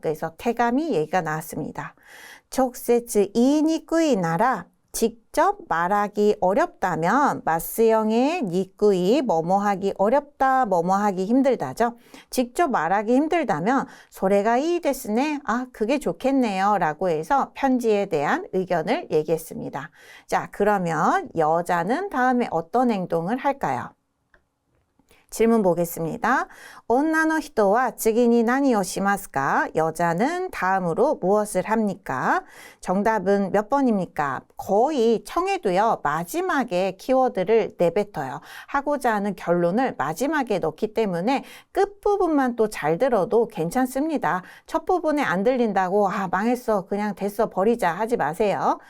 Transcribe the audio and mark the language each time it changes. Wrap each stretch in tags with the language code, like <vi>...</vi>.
<ko>그래서 태감이 얘기가 나왔습니다.</ko> <ja>直接言いにくいなら</ja> <ko>직접 말하기 어렵다면 마스형의 니꾸이 뭐뭐하기 어렵다 뭐뭐하기 힘들다죠. 직접 말하기 힘들다면 소래가 이 데스네. 그게 좋겠네요 라고 해서 편지에 대한 의견을 얘기했습니다. 자, 그러면 여자는 다음에 어떤 행동을 할까요? 질문 보겠습니다.</ko> <ja>女の人は次に何をしますか?</ja> <ko>여자는 다음으로 무엇을 합니까? 정답은 몇 번입니까? 거의 청해도요. 마지막에 키워드를 내뱉어요. 하고자 하는 결론을 마지막에 넣기 때문에 끝부분만 또 잘 들어도 괜찮습니다. 첫 부분에 안 들린다고 망했어. 그냥 됐어. 버리자 하지 마세요.</ko>